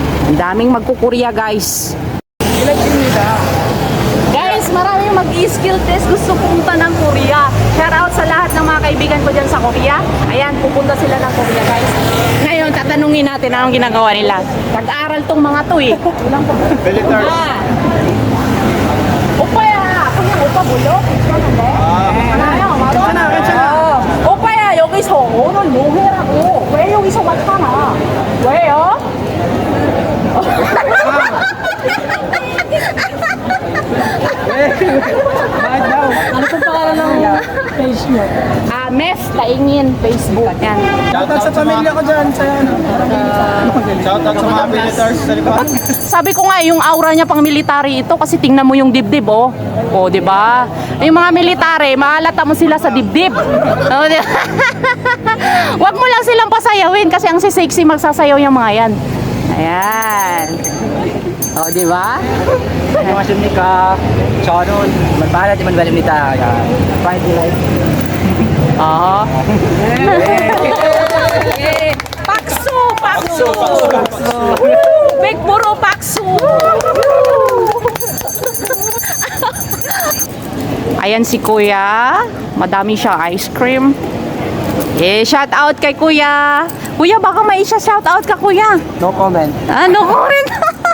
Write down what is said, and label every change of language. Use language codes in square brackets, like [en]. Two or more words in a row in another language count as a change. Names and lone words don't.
[tl] Ang daming magkukurya guys. Guys, maraming mag- [en] skill test [tl] gusto pumunta ng Korea. [en] Shout out [tl] sa lahat ng mga kaibigan ko dyan sa Korea. Ayan, pupunta sila ng Korea guys. Ngayon, tatanungin natin anong ginagawa nila. Nag-aaral tong mga to eh. Military. [ko] 오빠야, 그냥 오빠 몰려? 괜찮은데? 괜찮아요, 괜찮아. 오빠야, 여기서 오늘 뭐 해라고? 왜 여기서만 사나? 왜요? [tl] Bakit daw? Ano pong pangalan ng page nyo? Mes Taingin, Facebook. Yan. Shoutout sa pamilya ko dyan. Sa ano. Shoutout sa mga militaries sa likod. Sabi ko nga, yung aura niya pang military ito kasi tingnan mo yung dibdib, oh. Oh, di ba? Yung mga military, mahalata mo sila sa dibdib. Oh, di ba? Wag mo lang silang pasayawin kasi ang sexy magsasayaw yung mga yan. Ayan. Oh, di ba? [ko] 안녕하십니까. 저는 말하지 말입니다. [en] fighting life. [tl] Oo. Paksu! Paksu! Big Buro Paksu! Ayan si Kuya. Madami siya [en] ice cream. [tl] Eh, [en] shout out [tl] kay Kuya. Kuya, baka may isa [en] shout out [tl] ka, Kuya. [en] No comment. [tl] Ano ko rin?